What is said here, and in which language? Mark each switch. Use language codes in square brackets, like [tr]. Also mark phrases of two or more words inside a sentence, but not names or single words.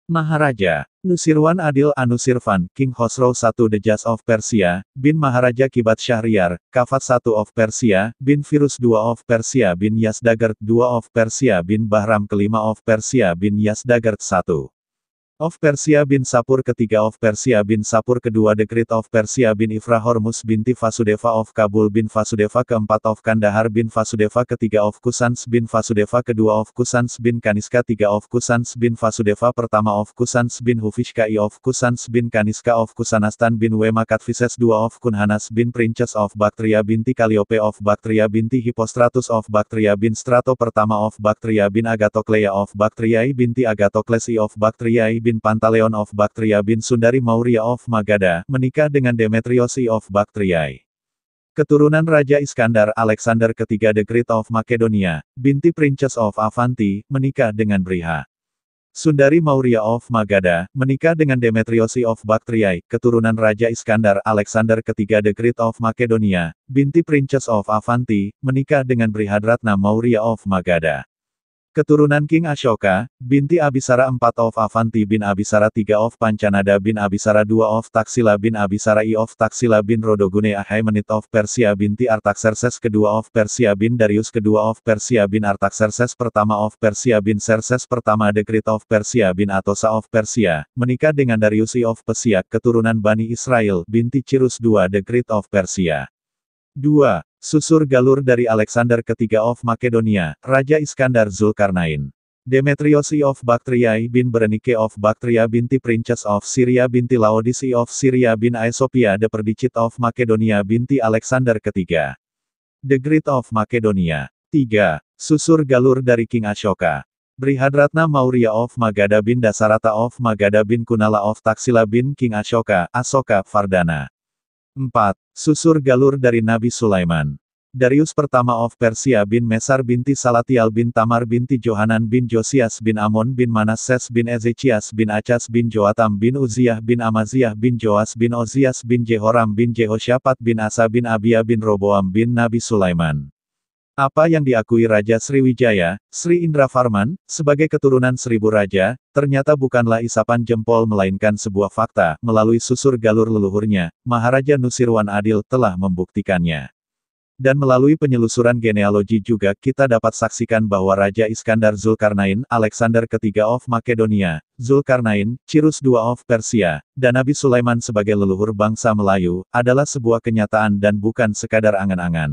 [id] Maharaja Nusirwan Adil Anusirvan, King Khosrow I The Just of Persia, bin Maharaja Kibat Syahriar, Kafat I of Persia, bin Firuz II of Persia bin Yazdagerd II of Persia bin Bahram kelima of Persia bin Yazdagerd I. Of Persia bin Sapur ketiga of Persia bin Sapur kedua The Great of Persia bin Ifra Hormuz binti Vasudeva of Kabul bin Vasudeva keempat of Kandahar bin Vasudeva ketiga of Kusans bin Vasudeva kedua of Kusans bin Kaniska tiga of Kusans bin Vasudeva pertama of Kusans bin Hufishka I of Kusans bin Kaniska of Kusanastan bin Wemakatvises II of Kunhanas bin Princess of Bactria binti Calliope of Bactria binti Hippostratus of Bactria bin Strato pertama of Bactria bin Agatoclea of Bactriae binti Agatocles I of Bactriae bin Pantaleon of Bactria bin Sundari Maurya of Magadha, menikah dengan Demetrios I of Bactriae. Keturunan Raja Iskandar Alexander ketiga The Great of Makedonia, binti Princess of Avanti, menikah dengan Briha. Sundari Maurya of Magadha, menikah dengan Demetrios I of Bactriae, keturunan Raja Iskandar Alexander ketiga The Great of Makedonia, binti Princess of Avanti, menikah dengan Brihadratna Maurya of Magadha. Keturunan King Ashoka, binti Abisara IV of Avanti bin Abisara III of Pancanada bin Abisara II of Taksila bin Abisara I of Taksila bin Rodogune Ahaimenid of Persia binti Artaxerxes kedua of Persia bin Darius kedua of Persia bin Artaxerxes pertama of Persia bin Xerxes pertama The Great of Persia bin Atosa of Persia, menikah dengan Darius I of Persia, keturunan Bani Israel, binti Cirus II The Great of Persia. 2. Susur galur dari Alexander ketiga of Makedonia, Raja Iskandar Zulkarnain. Demetrios I of Bactriae bin Berenike of Bactria binti Princess of Syria binti Laodis I of Syria bin Aesopia the Perdicit of Makedonia binti Alexander ketiga. The Great of Makedonia. 3. Susur galur dari King Ashoka. Brihadratna Maurya of Magadha bin Dasarata of Magadha bin Kunala of Taksila bin King Ashoka, Asoka, Vardhana. 4. Susur galur dari Nabi Sulaiman. Darius pertama of Persia bin Mesar binti Salatial bin Tamar binti Johanan bin Josias bin Amon bin Manasses bin Ezekias bin Achas bin Joatam bin Uziah bin Amaziah bin Joas bin Ozias bin Jehoram bin Jehoshaphat bin Asa bin Abia bin Roboam bin Nabi Sulaiman. Apa yang diakui Raja Sriwijaya, Sri Indravarman, sebagai keturunan 1000 raja, ternyata bukanlah isapan jempol melainkan sebuah fakta, melalui susur galur leluhurnya, Maharaja Nusirwan Adil telah membuktikannya. Dan melalui penyelusuran genealogi juga kita dapat saksikan bahwa Raja Iskandar Zulkarnain, Alexander ketiga of Makedonia, Zulkarnain, Cirus II of Persia, dan Nabi Sulaiman sebagai leluhur bangsa Melayu, adalah sebuah kenyataan dan bukan sekadar angan-angan.